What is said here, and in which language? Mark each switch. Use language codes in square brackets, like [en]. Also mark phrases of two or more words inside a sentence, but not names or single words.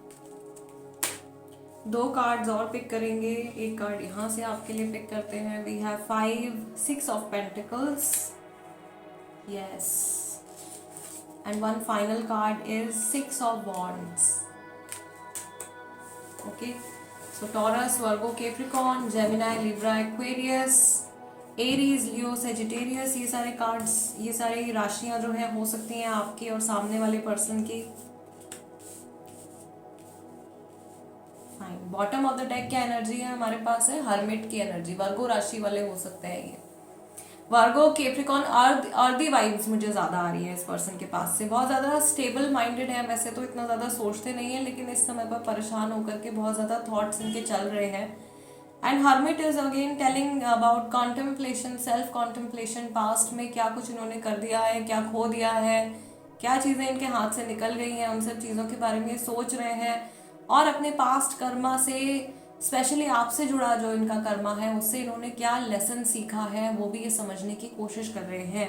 [hi] 2 कार्ड्स और पिक करेंगे, एक कार्ड यहाँ से आपके लिए पिक करते हैं। [en] We have 6 of Pentacles, yes, and 1 final card is 6 of Wands. OK, so Taurus, Virgo, Capricorn, Gemini, Libra, Aquarius, Aries, Leo, Sagittarius, [hi] ये सारे कार्ड्स, ये सारी राशियां जो है हो सकती हैं आपकी और सामने वाले पर्सन की। फाइन, [en] bottom of the deck [hi] क्या एनर्जी है हमारे पास है हर्मिट की एनर्जी। वर्गो राशि वाले हो सकते हैं ये। वर्गो, कैप्रिकॉर्न, [en] earthy vibes [hi] मुझे ज़्यादा आ रही है इस पर्सन के पास से। बहुत ज़्यादा [en] stable minded [hi] है, वैसे तो इतना ज़्यादा सोचते नहीं है, लेकिन इस समय पर परेशान होकर के बहुत ज़्यादा थॉट्स इनके चल रहे हैं। [en] And Hermit is again telling about contemplation, self contemplation. [hi] पास्ट में क्या कुछ इन्होंने कर दिया है, क्या खो दिया है, क्या चीज़ें इनके हाथ से निकल गई हैं, उन सब चीज़ों के बारे में सोच रहे हैं, और अपने पास्ट कर्मा से, स्पेशली आपसे जुड़ा जो इनका कर्मा है उससे इन्होंने क्या लेसन सीखा है वो भी ये समझने की कोशिश कर रहे हैं।